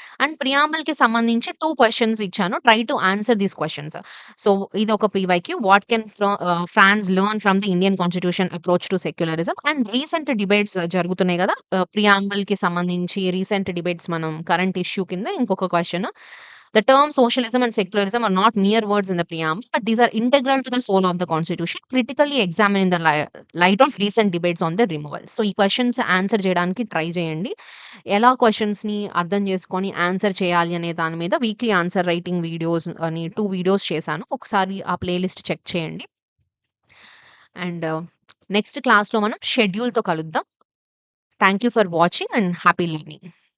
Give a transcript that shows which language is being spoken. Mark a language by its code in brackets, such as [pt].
[te] And ప్రియాంబుల్‌కి సంబంధించి 2 questions ఇచ్చాను. [en] Try to answer these questions. So, [te] ఇదొక PYQ. [en] what can France learn from the Indian constitution approach to secularism and recent debates [te] జరుగుతున్నాయి గదా! ప్రియాంబుల్‌కి సంబంధించి recent debates మనం current issue కింద ఇంకొక question. [en] The term socialism and secularism are not mere words in the preamble, but these are integral to the soul of the constitution, critically examined in the light of recent debates on their removal. [te] So, ఈ questions answer చేయడానికి try చేయండి. ఎలా క్వెషన్స్‌ని అర్థం చేసుకొని answer చేయాలి అనే దాని మీద వీక్లీ ఆన్సర్ రైటింగ్ వీడియోస్ అని 2 వీడియోస్ చేశాను. ఒకసారి ఆ ప్లేలిస్ట్ చెక్ చేయండి. అండ్ నెక్స్ట్ క్లాస్‌లో మనం షెడ్యూల్‌తో కలుద్దాం. [en] Thank you for watching and happy learning.